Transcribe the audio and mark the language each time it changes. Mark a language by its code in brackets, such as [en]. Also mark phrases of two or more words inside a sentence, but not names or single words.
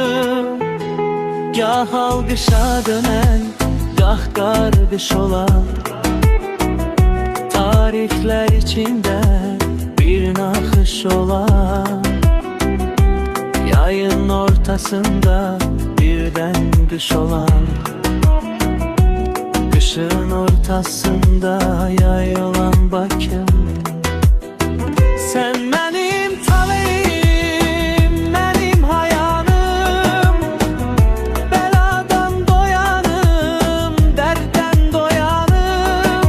[az] Gah alqışa dönən, gah qarqış olan, tarixlər içində bir naxış olan. Yayın ortasında birdən qış olan, kışın ortasında yay olan Bakı. [tr] Sen benim talihim, benim hayanım, beladan doyanım, dertten doyanım.